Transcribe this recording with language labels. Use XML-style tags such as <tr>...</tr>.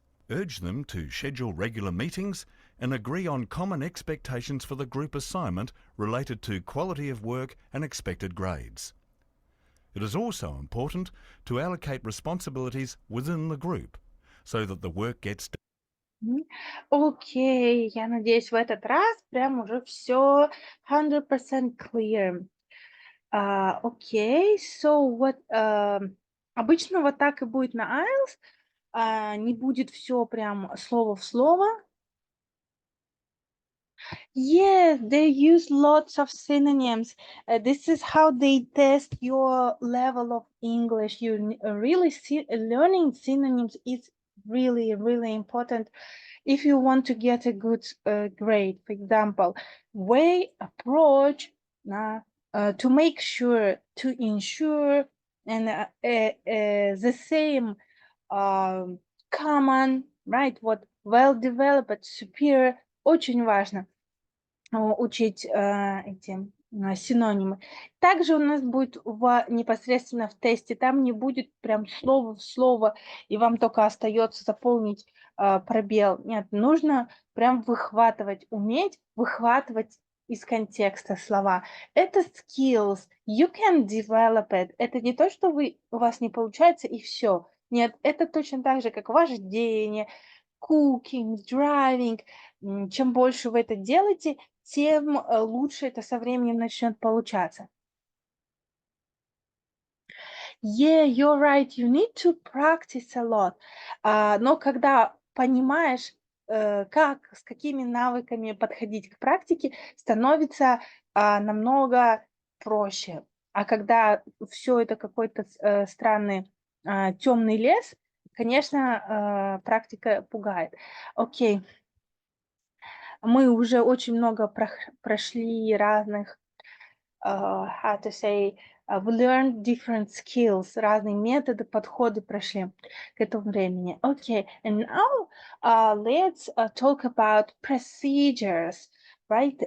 <en>Urge them to schedule regular meetings and agree on common expectations for the group assignment related to quality of work and expected grades. It is also important to allocate responsibilities within the group so that the work gets done.</en> <ru>Окей, я надеюсь, в этот раз прям уже все 100% clear. Окей,</ru> <en>so what,</en> <ru>обычно вот так и будет на IELTS, не будет все прям слово в слово.</ru> <en>Yes, they use lots of synonyms. This is how they test your level of English. You really learning synonyms is really, really important if you want to get a good grade. For example, way, approach, to make sure, to ensure, and the same common, right? What well-developed, superior,</en> <ru>очень важно учить эти синонимы. Также у нас будет непосредственно в тесте, там не будет прям слово в слово, и вам только остается заполнить пробел. Нет, нужно прям выхватывать, уметь выхватывать из контекста слова. Это</ru> <en>skills, you can develop it.</en> <ru>Это не то, что у вас не получается и все. Нет, это точно так же, как вождение,</ru> <en>cooking, driving.</en> <ru>Чем больше вы это делаете, тем лучше это со временем начнет получаться.</ru> <en>Yeah, you're right. You need to practice a lot.</en> <ru>Но когда понимаешь, как, с какими навыками подходить к практике, становится намного проще. А когда все это какой-то странный темный лес, конечно, практика пугает. Окей. Мы уже очень много прошли разных,</ru> <en>how to say, we learned different skills,</en> <ru>разные методы, подходы прошли к этому времени.</ru> <en>Okay, and now let's talk about procedures, right?</en>